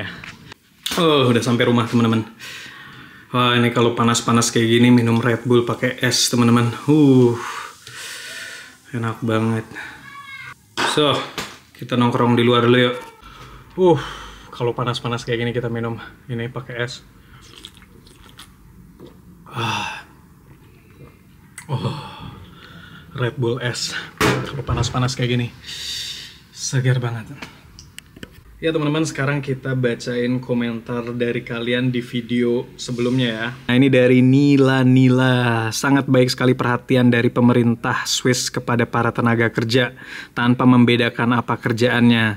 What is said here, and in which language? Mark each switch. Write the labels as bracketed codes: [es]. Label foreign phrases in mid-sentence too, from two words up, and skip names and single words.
[id] Oh, udah sampai rumah teman-teman. Wah, ini kalau panas-panas kayak gini minum Red Bull pakai es teman-teman. Enak banget. So, kita nongkrong di luar dulu yuk. Kalau panas-panas kayak gini kita minum ini pakai es. Red Bull es. Kalau panas-panas kayak gini segar banget. Ya teman-teman, sekarang kita bacain komentar dari kalian di video sebelumnya ya. Nah ini dari Nila. Sangat baik sekali perhatian dari pemerintah Swiss kepada para tenaga kerja tanpa membedakan apa kerjaannya.